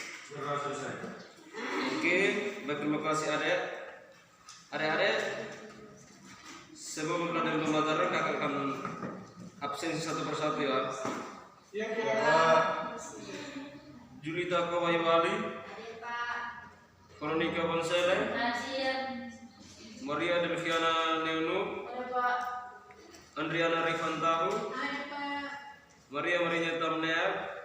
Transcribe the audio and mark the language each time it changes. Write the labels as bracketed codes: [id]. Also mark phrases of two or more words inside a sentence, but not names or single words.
[id] Oke, baik, terima kasih adek. Adek-adek, sebelum mulai dari pembelajaran kakak akan absen satu persatu ya. Julita Kawaiwali, Veronica Bonsele, Maria Delviana Neunu, Andriana Rifantahu, Maria Marinyata Mneab,